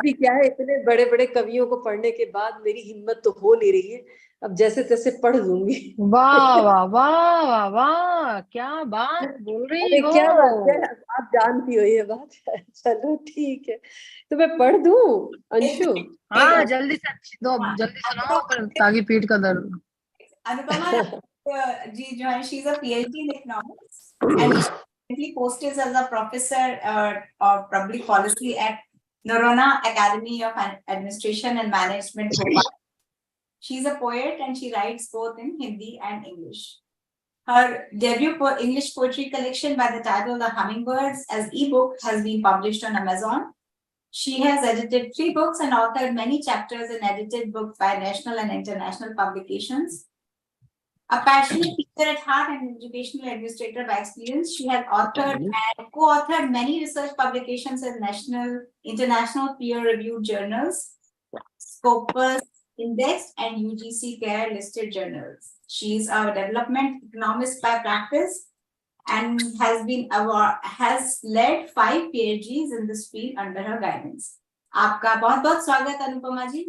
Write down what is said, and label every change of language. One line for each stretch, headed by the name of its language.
Hindi: भी क्या है, इतने बड़े बड़े कवियों को पढ़ने के बाद मेरी हिम्मत तो हो नहीं रही है, अब जैसे तैसे पढ़ लूंगी। वाह वाह वाह वाह वाह, क्या बात बोल रही हो। क्या बात है, आप जानती हो ये बात। चलो ठीक है, तो मैं पढ़ दूं अंशु? हाँ, जल्दी से दो, जल्दी सुनाओ फिर, ताकि पीठ का दर्द।
English: Anupama ji
Hindi: जो है,
English: She is a PhD in economics and she posted as a professor of public policy at Narona Academy of Administration and Management, Bhopal. She is a poet and she writes both in Hindi and English. Her debut English poetry collection by the title The Hummingbirds as ebook has been published on Amazon. She has edited 3 books and authored many chapters in edited books by national and international publications. A passionate teacher at heart and educational administrator by experience, she has authored and co-authored many research publications in national, international peer-reviewed journals, Scopus Index and UGC Care listed journals. She is a development economist by practice and has led 5 PhDs in this field under her guidance.
Hindi: आपका बहुत बहुत स्वागत अनुपमा जी।